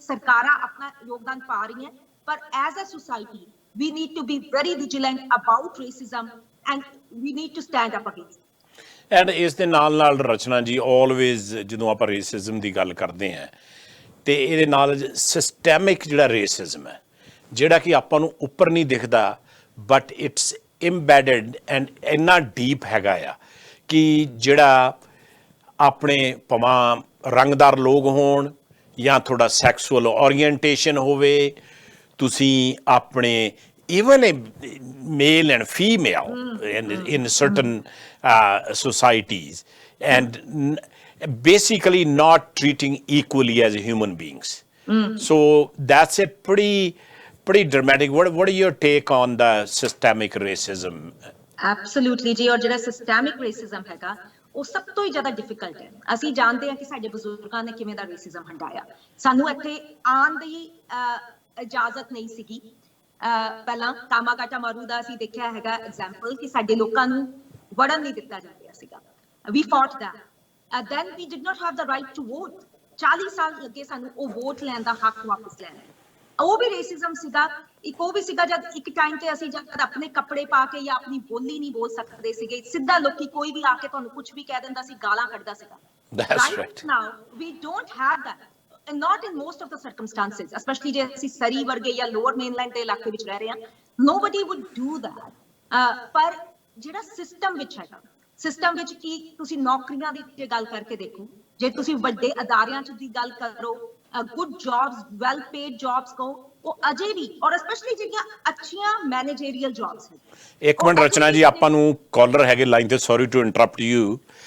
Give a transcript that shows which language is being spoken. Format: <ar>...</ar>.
<pa>ਸਰਕਾਰਾਂ ਆਪਣਾ ਯੋਗਦਾਨ ਪਾ ਰਹੀਆਂ, ਪਰ</pa> <en>as a society we need to be very vigilant about racism and we need to stand up against it।</en> <pa>And ਇਸ ਦੇ ਨਾਲ ਰਚਨਾ ਜੀ ਆਲਵੇਜ਼ ਜਦੋਂ ਆਪਾਂ ਰੇਸਿਜ਼ਮ ਦੀ ਗੱਲ ਕਰਦੇ ਹਾਂ ਤੇ ਇਹਦੇ ਨਾਲ ਸਿਸਟੈਮਿਕ ਜਿਹੜਾ ਰੇਸਿਜ਼ਮ ਹੈ, ਜਿਹੜਾ ਕਿ ਆਪਾਂ ਨੂੰ ਉੱਪਰ ਨਹੀਂ ਦਿਖਦਾ</pa> <en>but it's embedded</en> <pa>ਐਂਡ ਇੰਨਾ ਡੀਪ ਹੈਗਾ ਆ ਕਿ ਜਿਹੜਾ ਆਪਣੇ ਭਾਵੇਂ ਰੰਗਦਾਰ ਲੋਕ ਹੋਣ ਜਾਂ ਤੁਹਾਡਾ ਸੈਕਸੁਅਲ ਓਰੀਐਂਟੇਸ਼ਨ ਹੋਵੇ, ਤੁਸੀਂ ਆਪਣੇ</pa> <en>Even male and female in certain societies and basically not treating equally as human beings. So that's a pretty dramatic. What are your take on the systemic racism?</en> <pa>Absolutely ਜੀ, ਔਰ ਜਿਹੜਾ systemic racism ਹੈਗਾ ਉਹ ਸਭ ਤੋਂ ਹੀ ਜ਼ਿਆਦਾ difficult ਹੈ। ਅਸੀਂ ਜਾਣਦੇ ਹਾਂ ਕਿ ਸਾਡੇ ਬਜ਼ੁਰਗਾਂ ਨੇ ਕਿਵੇਂ ਦਾ ਰੇਸਿਜ਼ਮ ਹੰਡਾਇਆ, ਸਾਨੂੰ ਇੱਥੇ ਆਉਣ ਦੀ ਇਜਾਜ਼ਤ ਨਹੀਂ ਸੀਗੀ। ਪਹਿਲਾਂ ਕਾਮਾਕਾਟਾ ਮਾਰੂ ਦਾ ਅਸੀਂ ਦੇਖਿਆ ਹੈਗਾ ਐਗਜ਼ਾਮਪਲ ਕਿ ਸਾਡੇ ਲੋਕਾਂ ਨੂੰ ਵੜਨ ਨਹੀਂ ਦਿੱਤਾ ਜਾ ਰਿਹਾ ਸੀਗਾ।</pa> <en>We fought that then we did not have the right to vote।</en> <pa>40 ਸਾਲ ਲੱਗੇ ਸਾਨੂੰ ਉਹ ਵੋਟ ਲੈਣ ਦਾ ਹੱਕ ਵਾਪਸ ਲੈਣ। ਉਹ ਵੀ ਰੇਸਿਜ਼ਮ ਸੀਗਾ। ਇੱਕ ਉਹ ਵੀ ਸੀਗਾ ਜਦ ਇੱਕ ਟਾਈਮ ਤੇ ਅਸੀਂ ਜਦ ਆਪਣੇ ਕੱਪੜੇ ਪਾ ਕੇ ਜਾਂ ਆਪਣੀ ਬੋਲੀ ਨਹੀਂ ਬੋਲ ਸਕਦੇ ਸੀਗੇ, ਸਿੱਧਾ ਲੋਕੀ ਕੋਈ ਵੀ ਆ ਕੇ ਤੁਹਾਨੂੰ ਕੁਝ ਵੀ ਕਹਿ ਦਿੰਦਾ ਸੀ, ਗਾਲਾਂ ਕੱਢਦਾ ਸੀਗਾ।</pa> <en>Right now we don't have that and not in most of the circumstances, especially</en> <pa>ਜੇ ਅਸੀਂ ਸਰੀ ਵਰਗੇ ਜਾਂ ਲੋਅਰ ਮੇਨਲਾਈਨ ਦੇ ਇਲਾਕੇ ਵਿੱਚ ਰਹਿ ਰਹੇ ਹਾਂ,</pa> <en>nobody would do that।</en> <pa>ਪਰ ਜਿਹੜਾ ਸਿਸਟਮ ਵਿੱਚ ਹੈਗਾ, ਸਿਸਟਮ ਵਿੱਚ ਕੀ ਤੁਸੀਂ ਨੌਕਰੀਆਂ ਦੀ ਜੇ ਗੱਲ ਕਰਕੇ ਦੇਖੋ, ਜੇ ਤੁਸੀਂ ਵੱਡੇ ਅਦਾਰਿਆਂ 'ਚ ਦੀ ਗੱਲ ਕਰੋ, good jobs, well paid jobs ਕਹੋ, ਉਹ ਅਜੇ ਵੀ ਔਰ ਸਪੈਸ਼ਲੀ ਜਿਹੜੀਆਂ ਅੱਛੀਆਂ ਮੈਨੇਜਰੀਅਲ ਜੌਬਸ ਨੇ। ਇੱਕ ਮਿੰਟ ਰਚਨਾ ਜੀ, ਆਪਾਂ ਨੂੰ ਕਾਲਰ ਹੈਗੇ ਲਾਈਨ ਤੇ,</pa> <en>Sorry to interrupt you.</en>